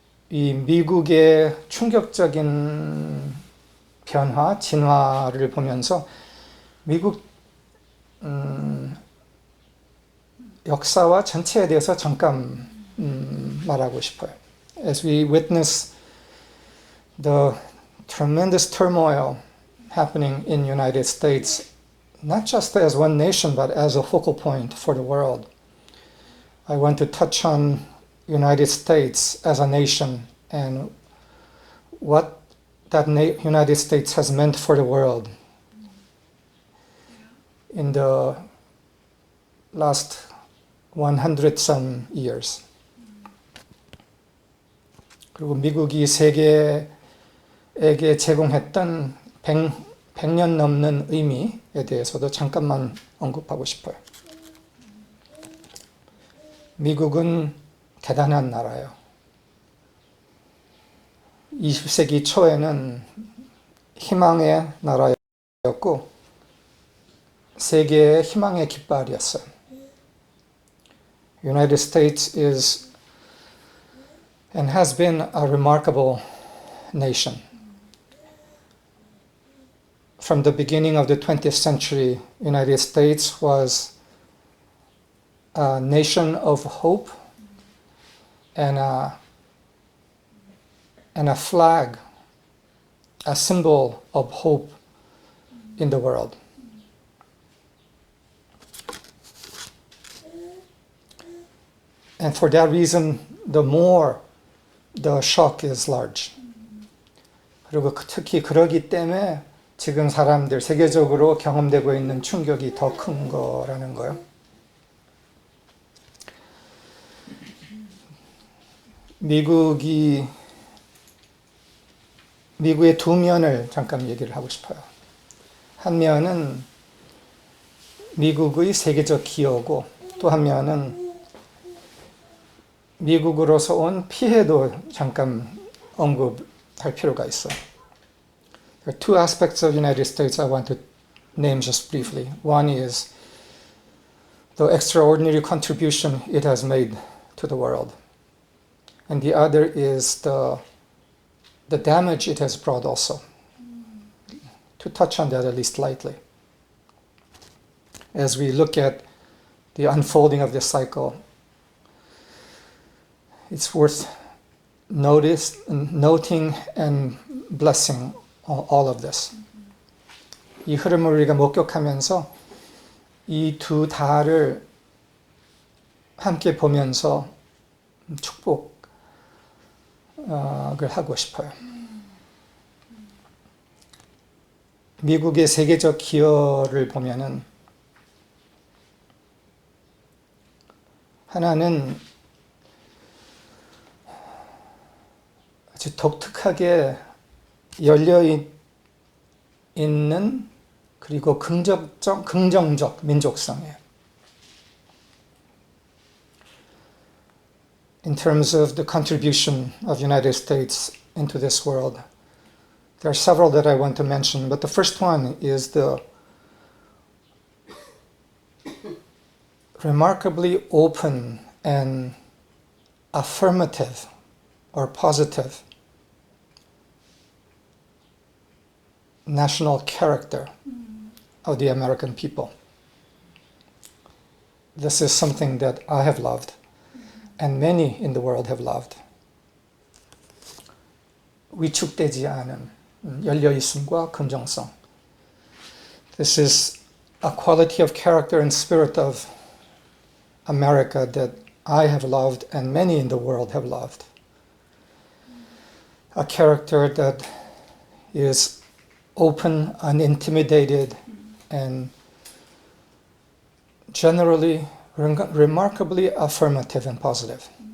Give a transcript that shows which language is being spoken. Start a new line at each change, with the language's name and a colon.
Korean: 이 미국의 충격적인 변화, 진화를 보면서 미국 역사와 전체에 대해서 잠깐 말하고 싶어요.
English: As we witness the tremendous turmoil happening in the United States, not just as one nation, but as a focal point for the world, I want to touch on United States as a nation and what that United States has meant for the world in the last 100 some years.
Korean: 그리고 미국이 세계에게 제공했던 100년 넘는 의미에 대해서도 잠깐만 언급하고 싶어요. 미국은 대단한 나라예요. 20세기 초에는 희망의 나라였고 세계의 희망의 깃발이었어요.
English: United States is and has been a remarkable nation. From the beginning of the 20th century, United States was a nation of hope and a flag, a symbol of hope in the world. And for that reason, the more the shock is large.
Korean: 그리고 특히 그러기 때문에 지금 사람들 세계적으로 경험되고 있는 충격이 더 큰 거라는 거예요. 미국의 두 면을 잠깐 얘기를 하고 싶어요. 한 면은 미국의 세계적 기여고 또 한 면은 미국으로서 온 피해도 잠깐 언급할 필요가 있어요.
English: There are two aspects of the United States I want to name just briefly. One is the extraordinary contribution it has made to the world. And the other is the damage it has brought also. To touch on that at least lightly. As we look at the unfolding of this cycle, it's worth noting and blessing all of this.
Korean: 이 흐름을 우리가 목격하면서 이 두 달을 함께 보면서 축복을 하고 싶어요. 미국의 세계적 기여를 보면은 하나는 아주 독특하게 열려 있는 그리고 긍정적 민족성이에요.
English: In terms of the contribution of United States into this world, there are several that I want to mention, but the first one is the remarkably open and affirmative or positive national character of the American people. This is something that I have loved and many in the world have loved.
Korean: 위축되지 않은 열려있음과 긍정성.
English: This is a quality of character and spirit of America that I have loved and many in the world have loved. A character that is open, unintimidated, and generally remarkably affirmative and positive.